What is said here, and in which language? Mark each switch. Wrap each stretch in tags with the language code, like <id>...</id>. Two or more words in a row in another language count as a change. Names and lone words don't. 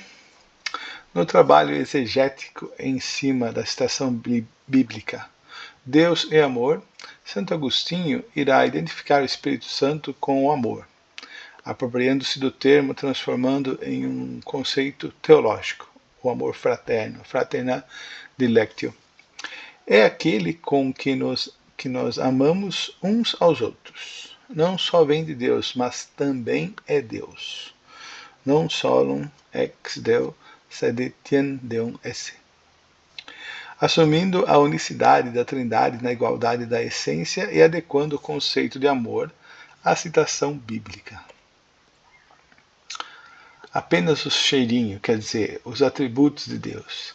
<pt>No trabalho exegético em cima da citação bíblica Deus é amor, Santo Agostinho irá identificar o Espírito Santo com o amor, apropriando-se do termo, transformando em um conceito teológico, o amor fraterno,</pt> <la>fraterna dilectio.</la> <pt>É aquele com que nós amamos uns aos outros. Não só vem de Deus, mas também é Deus.</pt> <la>Non solum ex Deo, sed etiam Deum esse.</la> <pt>Assumindo a unicidade da Trindade na igualdade da essência e adequando o conceito de amor à citação bíblica. apenas o cheirinho, quer dizer, os atributos de Deus.</pt>